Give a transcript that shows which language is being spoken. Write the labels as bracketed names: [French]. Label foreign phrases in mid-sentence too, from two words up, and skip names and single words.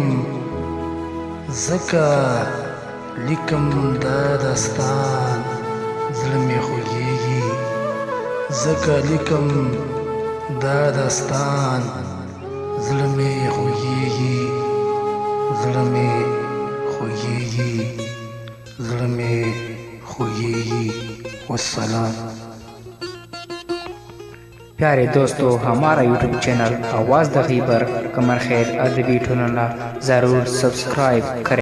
[Pashto] ځکه لیکم دا داستان زړه مې خوږېږي. ځکه لیکم دا داستان زړه مې خوږېږي. زړه مې خوږېږي. زړه مې خوږېږي. والسلام. [Urdu] پیارے دوستوں، ہمارا یوٹیوب چینل آواز د خیبر کمر خیر ادبی ٹونلہ ضرور سبسکرائب کریں.